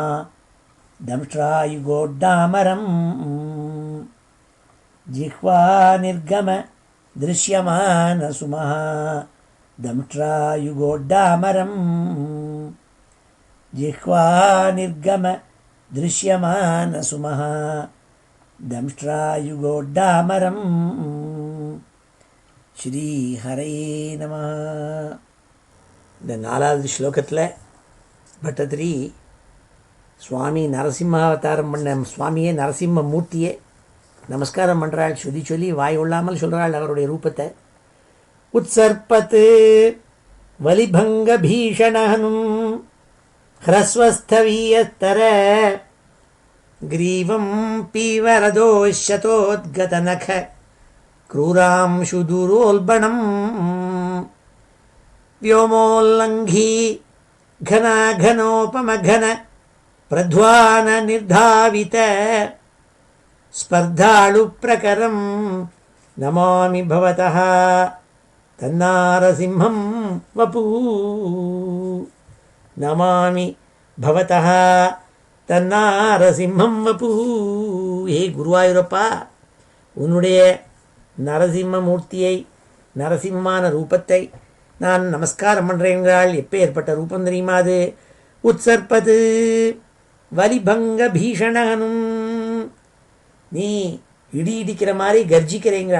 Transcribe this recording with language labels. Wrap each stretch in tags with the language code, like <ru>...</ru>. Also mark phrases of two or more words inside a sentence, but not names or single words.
<sa>दंष्ट्रायुगोड्डामरम् जिह्वा निर्गम दृश्यमानसुमः दंष्ट्रायुगोड्डामरम् जिह्वा निर्गम दृश्यमानसुमः दंष्ट्रायुगोड्डामरम् श्रीहरे नमः.</sa> <ta>இந்த 4வது ஸ்லோகத்தில் பட்டத்திரி சுவாமி நரசிம்மாவதாரம் பண்ண சுவாமியே நரசிம்ம மூர்த்தியே நமஸ்காரம் பண்ணுறாள். சொல்லி வாய் கொள்ளாமல் சொல்கிறாள் அவருடைய ரூபத்தை.</ta> <sa>उत्सर्पत् वलिभङ्ग भीषणहनु ह्रस्वस्थवीयस्तर ग्रीवं पीवरदोष्टोद्गतनख क्रूरांशु दूरोल्बणम् व्योमोल्लङ्घी घनाघनोपमघन प्रध्वान निर्धावित स्पर्धाळुप्रकरं नमामि भवतः तन्नारसिंहं वपू नमामि भवतः तन्नारसिंहं वपू. हे गुरुवायूरप्पा,</sa> <ta>உன்னுடைய நரசிம்ம மூர்த்தியை நரசிம்மான ரூபத்தை நான் நமஸ்காரம் பண்ணுறேங்கிறாள். எப்போ ஏற்பட்ட ரூபம் தெரியுமா அது?</ta> <sa>उत्सर्पत् वलिभङ्ग भीषणहनु,</sa> <ta>நீ இடி இடிக்கிற மாதிரி கர்ஜிக்கிறேங்கிறாள்.</ta>